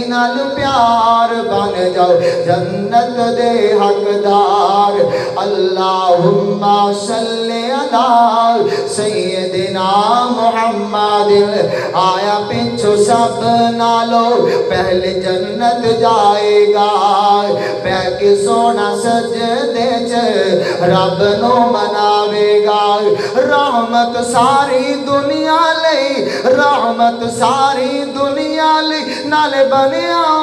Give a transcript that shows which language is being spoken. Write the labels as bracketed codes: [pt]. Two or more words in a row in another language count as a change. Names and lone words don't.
[pa] نال پیار بن جاؤ جنت دے حقدار [ar] اللہم صلی علی سیدنا محمد [pa] آیا پچھو سب نالو پہلے جنت جائے گا پہ کے سونا سجدے چ رب نو مناوے گا رحمت ساری دنیا لئی رحمت ساری دنیا لئی نال بنیا